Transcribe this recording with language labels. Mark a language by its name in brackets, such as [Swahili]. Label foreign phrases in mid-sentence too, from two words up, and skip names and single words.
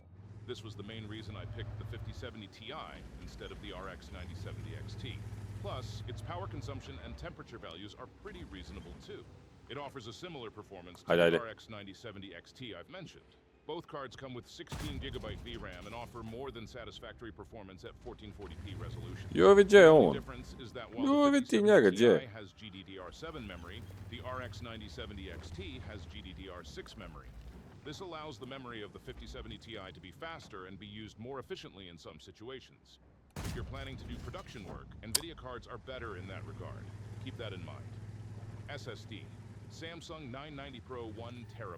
[English] This was the main reason I picked the 5070 Ti instead of the RX 9070 XT. Plus, its power consumption and temperature values are pretty reasonable too. It offers a similar performance to the RX 9070 XT I've mentioned. Both cards come with 16GB VRAM and offer more than satisfactory performance at 1440p resolution. [Croatian] Joj, gdje je [English] The only [Croatian] on? [English] difference is that while [Croatian] Joj, [English] the [Croatian] vidi ti njega, [English] 5070 [Croatian] gdje? [English] Ti has GDDR7 memory, the RX 9070 XT has GDDR6 memory. This allows the memory of the 5070 Ti to be faster and be used more efficiently in some situations. If you're planning to do production work, NVIDIA cards are better in that regard. Keep that in mind. SSD. Samsung 990 Pro 1TB.